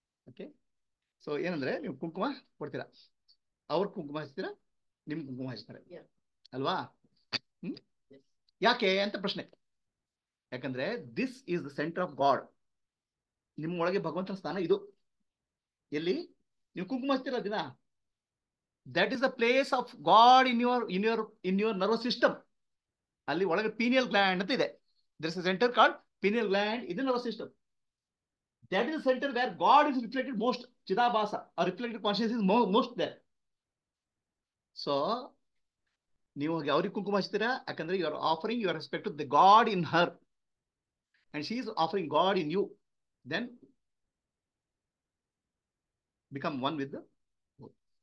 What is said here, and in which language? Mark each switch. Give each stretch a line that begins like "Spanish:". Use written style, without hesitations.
Kannada: Okay, so ಏನಂದ್ರೆ ನೀವು ಕುಂಕುಮ ಕೊಡ್ತೀರಾ, ಅವ್ರ ಕುಂಕುಮ ಹಚ್ತೀರಾ, ನಿಮ್ ಕುಂಕುಮ ಹಚ್ತಾರೆ ಅಲ್ವಾ? ಯಾಕೆ ಅಂತ ಪ್ರಶ್ನೆ.
English: ಯಾಕಂದ್ರೆ this is the centre of God.
Kannada: ನಿಮ್ಮ ಒಳಗೆ ಭಗವಂತನ ಸ್ಥಾನ ಇದು. ಎಲ್ಲಿ ನೀವು ಕುಂಕುಮ ಹಚ್ತೀರ ದಿನ,
English: That is the place of God in your nervous system.
Kannada: ಅಲ್ಲಿ ಒಳಗೆ ಪೀನಿಯಲ್ ಗ್ಲ್ಯಾಂಡ್ ಅಂತ ಇದೆ.
English: there is a center called pineal gland in the nervous system. That is the center where God is reflected most. Chidabhasa or reflected consciousness is most there. So
Kannada: ನೀವು ಅವ್ರಿಗೆ ಕುಂಕುಮ ಹಚ್ತೀರಾ, ಯಾಕಂದ್ರೆ
English: You are offering your respect to the God in her and she is offering God in you. Then become one with the both.